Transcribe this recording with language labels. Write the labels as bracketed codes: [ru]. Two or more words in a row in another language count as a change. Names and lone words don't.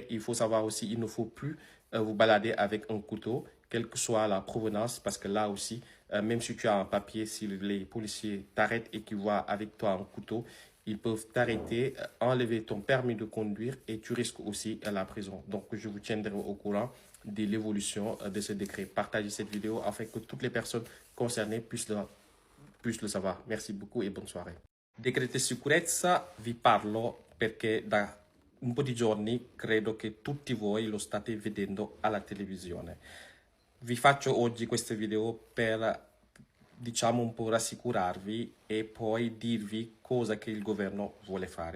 [fr] Il faut savoir aussi, il ne faut plus vous balader avec un couteau, quelle que soit la provenance, parce que là aussi, même si tu as un papier, si les policiers t'arrêtent et qu'ils voient avec toi un couteau, ils peuvent t'arrêter, enlever ton permis de conduire et tu risques aussi la prison. Donc, je vous tiendrai au courant de l'évolution de ce décret. Partagez cette vidéo afin que toutes les personnes concernées puissent le savoir. Merci beaucoup et bonne soirée. [it] Decreto sicurezza vi parlo perché da un po' di giorni credo che tutti voi lo state vedendo alla televisione. Vi faccio oggi questo video per, diciamo, un po' rassicurarvi e poi dirvi cosa che il governo vuole fare.